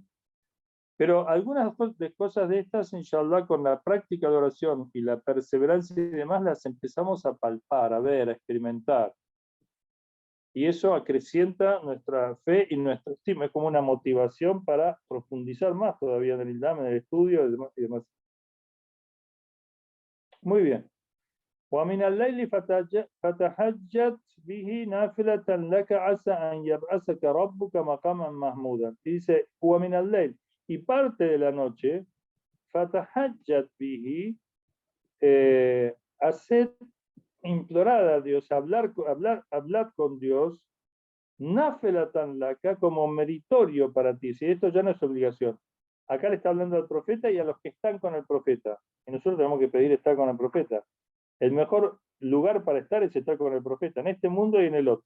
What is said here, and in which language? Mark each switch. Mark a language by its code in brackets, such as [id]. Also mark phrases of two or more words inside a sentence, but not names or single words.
[es] Pero algunas cosas de estas, inshallah, con la práctica de oración y la perseverancia y demás, las empezamos a palpar, a ver, a experimentar. Y eso acrecienta nuestra fe y nuestra estima. Es como una motivación para profundizar más todavía en el Islam, en el estudio y demás. Muy bien. [ar] ومن الليل فتهجد به نافلة لك عسى أن يبعثك ربك مقاما محمودا. Dice, ومن الليل, [es] y parte de la noche, [ar] فتهجد به, [es] hacer, implorar a Dios, hablar con Dios, [ar] نافلة لك, [es] como meritorio para ti. Si esto ya no es obligación. Acá le está hablando al profeta y a los que están con el profeta. Y nosotros tenemos que pedir estar con el profeta. El mejor lugar para estar es estar con el profeta, en este mundo y en el otro.